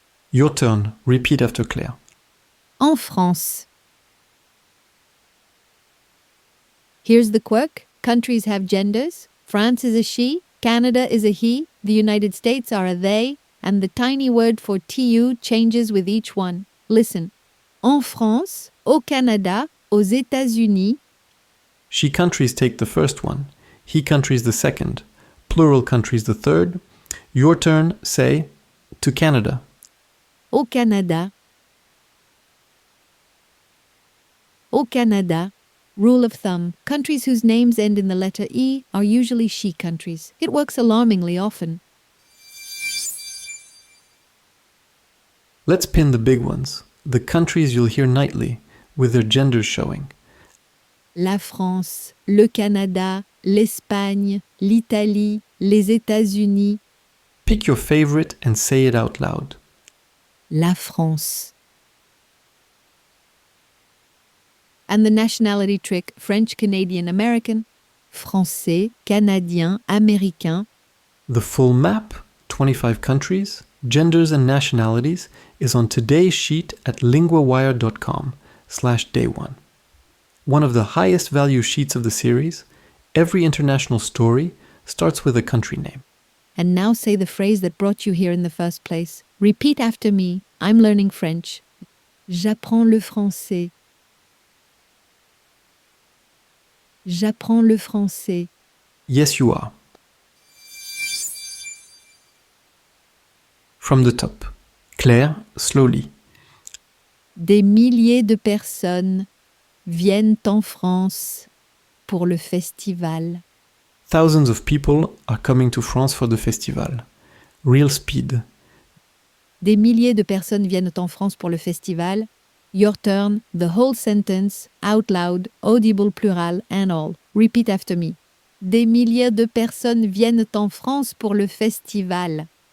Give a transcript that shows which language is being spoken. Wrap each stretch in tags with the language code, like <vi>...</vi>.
<en>Your turn, repeat after Claire.</en> <fr>En France.</fr> <en>Here's the quirk. Countries have genders. France is a she, Canada is a he, the United States are a they, and the tiny word for tu changes with each one. Listen.</en> <fr>En France, au Canada, aux États-Unis.</fr> <en>She countries take the first one, he countries the second, plural countries the third. Your turn, say, to Canada.</en> <fr>Au Canada. Au Canada.</fr> <en>Rule of thumb. Countries whose names end in the letter E are usually she countries. It works alarmingly often. Let's pin the big ones, the countries you'll hear nightly, with their genders showing.</en> <fr>La France, le Canada, l'Espagne, l'Italie, les États-Unis.</fr> <en>Pick your favorite and say it out loud.</en> <fr>La France.</fr> <en>And the nationality trick, French, Canadian, American.</en> <fr>Français, Canadien, Américain.</fr> <en>The full map, 25 countries, genders and nationalities, is on today's sheet at linguawire.com/day1. One of the highest value sheets of the series, every international story starts with a country name. And now say the phrase that brought you here in the first place. Repeat after me. I'm learning French.</en> <fr>J'apprends le français. J'apprends le français.</fr> <en>Yes, you are. From the top. Claire, slowly.</en> <fr>Des milliers de personnes viennent en France pour le festival.</fr> <en>Thousands of people are coming to France for the festival. Real speed.</en> <fr>Des milliers de personnes viennent en France pour le festival.</fr> <en>Your turn, the whole sentence, out loud, audible plural, and all. Repeat after me.</en> <fr>Des milliers de personnes viennent en France pour le festival.</fr>